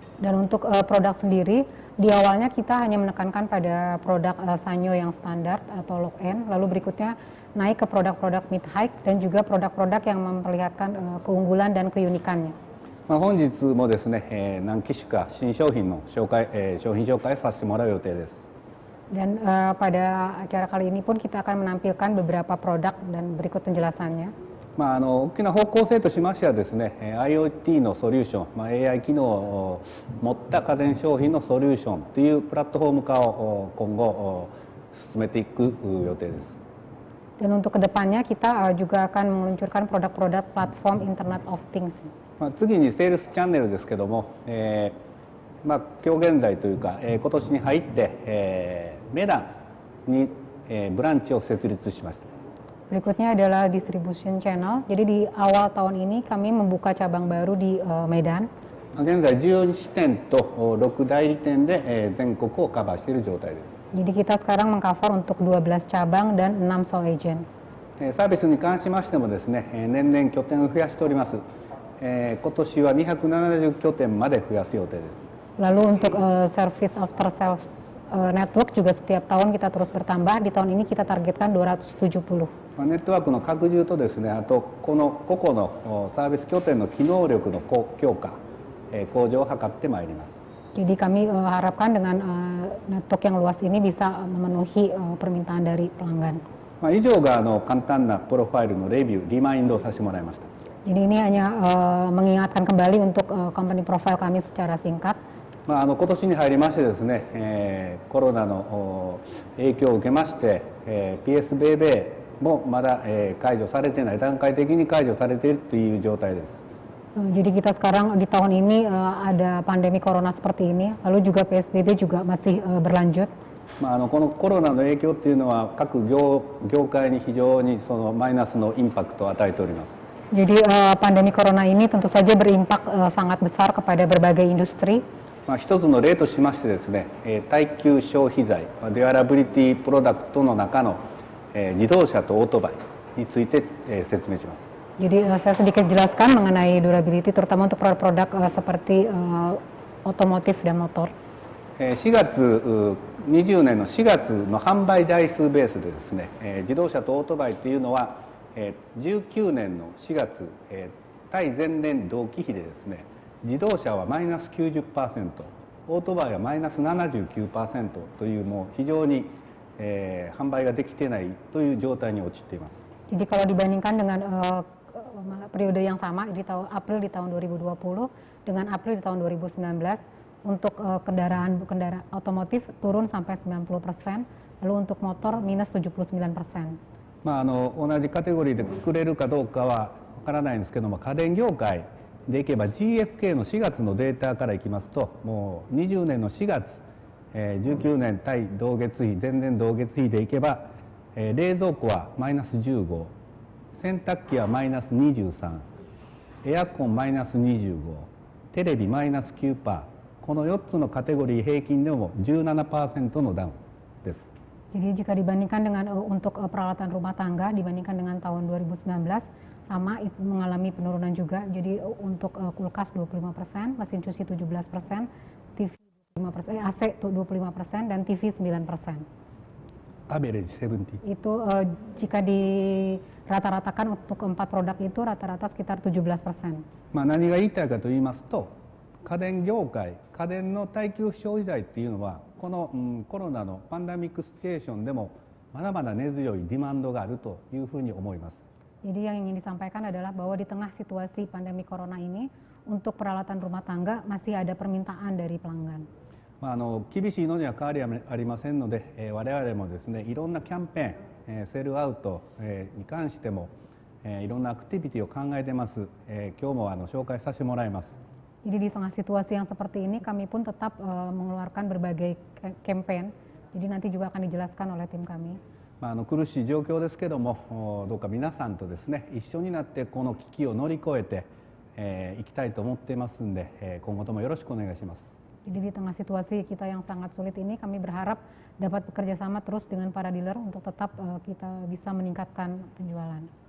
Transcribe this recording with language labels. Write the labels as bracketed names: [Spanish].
[Indonesian] Dan untuk produk sendiri, di awalnya kita hanya menekankan pada produk Sanyo yang standar atau low-end, lalu berikutnya naik ke produk-produk mid-high dan juga produk-produk yang memperlihatkan keunggulan dan keunikannya. [Japanese] 本日もですね、何機種か新商品の紹介、商品紹介させてもらう予定です。 [Indonesian] Dan pada acara kali ini pun kita akan menampilkan beberapa produk dan berikut penjelasannya. [Japanese] 大きな方向性としましてはですね、IoT のソリューション、AI 機能を持った家電商品のソリューションというプラットフォーム化を今後進めていく予定です。 [Indonesian] Dan untuk kedepannya kita juga akan meluncurkan produk-produk platform Internet of Things. [Japanese] 次にセールスチャンネルですけども、今日現在というか、今年に入って、メダンに、ブランチを設立しました。 [Indonesian] Berikutnya adalah distribution channel. Jadi di awal tahun ini kami membuka cabang baru di Medan. [Japanese] 現在12支店と6代理店で、全国をカバーしている状態です。 [Indonesian] Jadi kita sekarang mengcover untuk 12 cabang dan 6 sole agent. [Japanese] サービスに関しましてもですね、年々拠点を増やしております。今年は270拠点まで増やす予定です。 [Indonesian] Lalu untuk service after sales network juga setiap tahun kita terus bertambah. Di tahun ini kita targetkan 270. [Japanese] ネットワークの拡充とですね、あとこの個々のサービス拠点の機能力の強化、向上を図ってまいります。 [Indonesian] Jadi kami harapkan dengan network yang luas ini bisa memenuhi permintaan dari pelanggan. [Japanese] 以上が簡単なプロファイルのレビュー、リマインドをさせてもらいました。 [Indonesian] Jadi ini hanya mengingatkan kembali untuk company profile kami secara singkat. [Japanese] 今年に入りましてですね、コロナの影響を受けまして、PSBB もまだ解除されてない、段階的に解除されているという状態です。 [Indonesian] Jadi kita sekarang di tahun ini ada pandemi corona seperti ini, lalu juga PSBB juga masih berlanjut. [Japanese] このコロナの影響っていうのは各業界に非常にそのマイナスのインパクトを与えております。 [Indonesian] Jadi pandemi corona ini tentu saja berimpak sangat besar kepada berbagai industri. [Japanese] 一つの例としましてですね、耐久消費財、デュアラビリティプロダクトの中の自動車とオートバイについて説明します。 [Indonesian] Jadi saya sedikit jelaskan mengenai durability terutama untuk produk-produk seperti otomotif dan motor. [Japanese] 4月20年の4月の販売台数ベースでですね、自動車とオートバイというのは19年の4月、対前年同期比でですね、自動車はマイナス 90%、オートバイはマイナス 79% というもう非常に、販売ができてないという状態に陥っています。 [Indonesian] Jadi kalau dibandingkan dengan periode yang sama di tahun April di tahun 2020 dengan April di tahun 2019 untuk kendaraan otomotif turun sampai 90%, lalu untuk motor minus 79%. [Japanese] 同じカテゴリーでくくれるかどうかはわからないんですけども、家電業界でいけば GfK の4月のデータからいきますと、もう20年の4月、19年対同月比、前年同月比でいけば、冷蔵庫はマイナス15、洗濯機はマイナス23、エアコンマイナス25、テレビマイナス 9%、この4つのカテゴリー平均でも 17% のダウンです。 [Indonesian] Jadi jika dibandingkan dengan untuk peralatan rumah tangga dibandingkan dengan tahun 2019 sama itu mengalami penurunan juga. Jadi untuk kulkas 25%, mesin cuci 17%, TV 25%, AC 25% dan TV 9%. [English] Average 70. [Indonesian] Itu jika di rata-ratakan untuk 4 produk itu rata-rata sekitar 17%. [Japanese] 何が言いたいかと言いますと、家電業界、家電の耐久消費財っていうのはこの、コロナのパンデミックシチュエーションでもまだまだ根強いディマンドがあるというふうに思います。 [Indonesian] Jadi yang ingin disampaikan adalah bahwa di tengah situasi pandemi corona ini untuk peralatan rumah tangga masih ada permintaan dari pelanggan. [Japanese] 厳しいのには変わりはありませんので、我々もですね、いろんなキャンペーン、セールアウト、に関しても、いろんなアクティビティを考えてます。今日も紹介させてもらいます。 [Indonesian] Jadi di tengah situasi yang seperti ini kami pun tetap mengeluarkan berbagai campaign. Jadi nanti juga akan dijelaskan oleh tim kami. [Japanese] 苦しい状況ですけども、どうか皆さんとですね、一緒になってこの危機を乗り越えていきたいと思っていますんで、今後ともよろしくお願いします。 [Indonesian] Jadi di tengah situasi kita yang sangat sulit ini kami berharap dapat bekerja sama terus dengan para dealer untuk tetap kita bisa meningkatkan penjualan.